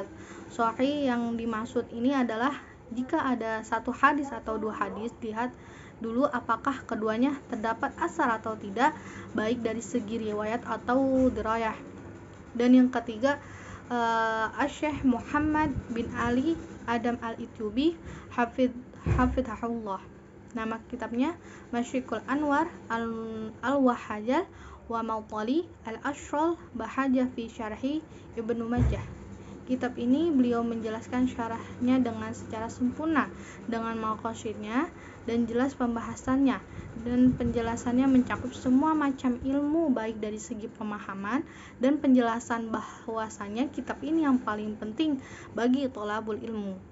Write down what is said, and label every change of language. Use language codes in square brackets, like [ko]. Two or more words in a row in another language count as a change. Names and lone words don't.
[id] Sahih yang dimaksud ini adalah jika ada satu hadis atau dua hadis, lihat dulu apakah keduanya terdapat asar atau tidak, baik dari segi riwayat atau dirayah. Dan yang ketiga Syekh Muhammad bin Ali Adam Al-Ityubi Hafidhahullah. Nama kitabnya Masyrikul Anwar Al-Wahajal wa Mautali Al-Ashrol Bahaja fi Syarhi Ibnu Majah. Kitab ini beliau menjelaskan syarahnya dengan secara sempurna, dengan maqasidnya dan jelas pembahasannya, dan penjelasannya mencakup semua macam ilmu, baik dari segi pemahaman dan penjelasan bahwasanya kitab ini yang paling penting bagi [ar] طالب العلم.